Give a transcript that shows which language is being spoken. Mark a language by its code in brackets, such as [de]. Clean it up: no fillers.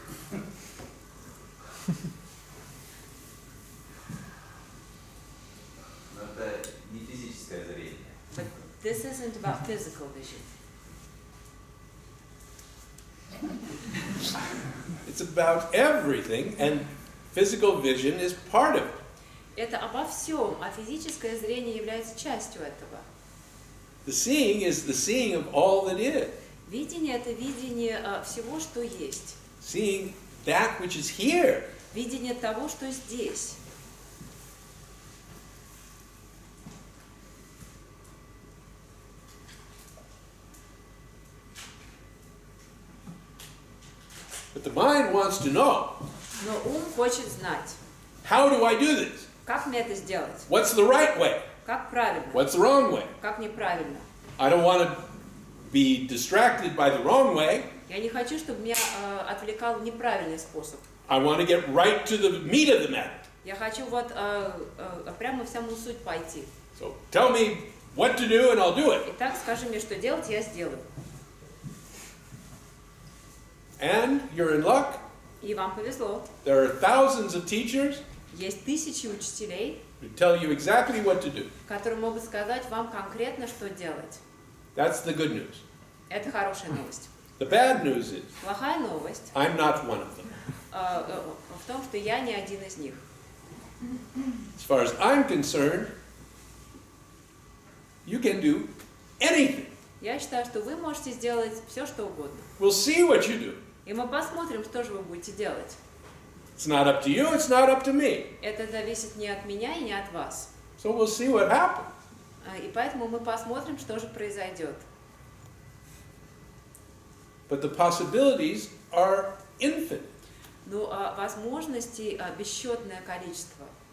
[ru] Но это не физическое зрение. [en] But this isn't about physical vision. It's about everything, and physical vision is part of it. [ru] Это обо всем, а физическое зрение является частью этого. [en] The seeing is the seeing of all that is. [ru] Видение – это видение всего, что есть. [en] Seeing that which is here. [ru] Видение того, что здесь. [en] But the mind wants to know, [ru] Но ум хочет знать, [en] how do I do this? [ru] как мне это сделать, [en] What's the right way? [ru] как правильно, [en] What's the wrong way? [ru] как неправильно. [en] I don't want to be distracted by the wrong way. [ru] Я не хочу, чтобы меня отвлекал неправильный способ. [en] I want to get right to the meat of the matter. [ru] Я хочу вот прямо в саму суть пойти. [en] So tell me what to do and I'll do it. [ru] Итак, скажи мне, что делать, я сделаю. [en] And you're in luck. [ru] И вам повезло. [en] There are thousands of teachers [ru] Есть тысячи учителей, [en] who tell you exactly what to do. [ru] которые могут сказать вам конкретно, что делать. [en] That's the good news. [ru] Это хорошая новость. [en] The bad news is [ru] Плохая новость [en] I'm not one of them. [ru] в том, что я не один из них. [en] As far as I'm concerned, you can do anything. [ru] Я считаю, что вы можете сделать все, что угодно. [en] We'll see what you do. [ru] И мы посмотрим, что же вы будете делать. [en] It's not up to you, it's not up to me. [ru] Это зависит не от меня и не от вас. [en] So we'll see what happens. [ru] И поэтому мы посмотрим, что же произойдет. [en] But the possibilities are infinite. [ru] Но возможностей бесчетное количество.